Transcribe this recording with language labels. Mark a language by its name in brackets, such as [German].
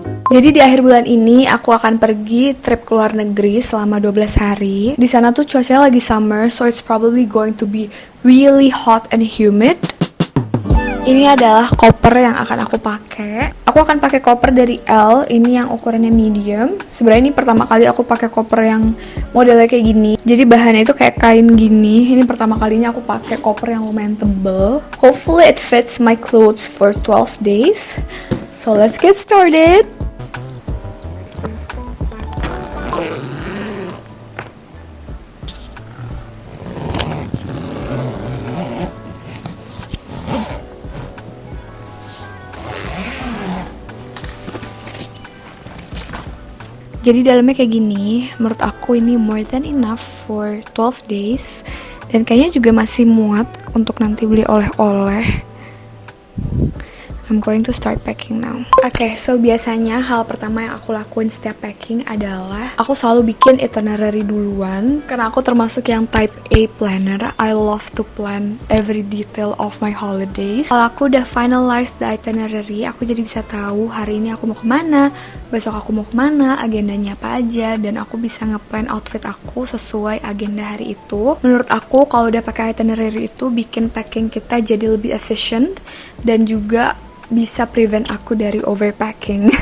[Indonesian] Jadi di akhir bulan ini aku akan pergi trip ke luar negeri selama 12 hari. Di sana tuh cuacanya lagi [English] summer, so it's probably going to be really hot and humid. [Indonesian] Ini adalah koper yang akan aku pakai. Aku akan pakai koper dari L, ini yang ukurannya medium. Sebenarnya ini pertama kali aku pakai koper yang modelnya kayak gini. Jadi bahannya itu kayak kain gini. Ini pertama kalinya aku pakai koper yang lumayan tebel. [English] Hopefully it fits my clothes for 12 days. So let's get started. [Indonesian] Jadi dalamnya kayak gini, menurut aku ini [English] more than enough for 12 days. [Indonesian] Dan kayaknya juga masih muat untuk nanti beli oleh-oleh. [English] I'm going to start packing now. [Indonesian] Oke, so biasanya hal pertama yang aku lakuin setiap packing adalah aku selalu bikin itinerary duluan. Karena aku termasuk yang type A planner. [English] I love to plan every detail of my holidays. [Indonesian] Kalau aku udah [English] finalize the itinerary, [Indonesian] aku jadi bisa tahu hari ini aku mau kemana, besok aku mau kemana, agendanya apa aja, dan aku bisa ngeplan outfit aku sesuai agenda hari itu. Menurut aku, kalau udah pakai itinerary itu bikin packing kita jadi lebih efficient dan juga bisa prevent aku dari overpacking.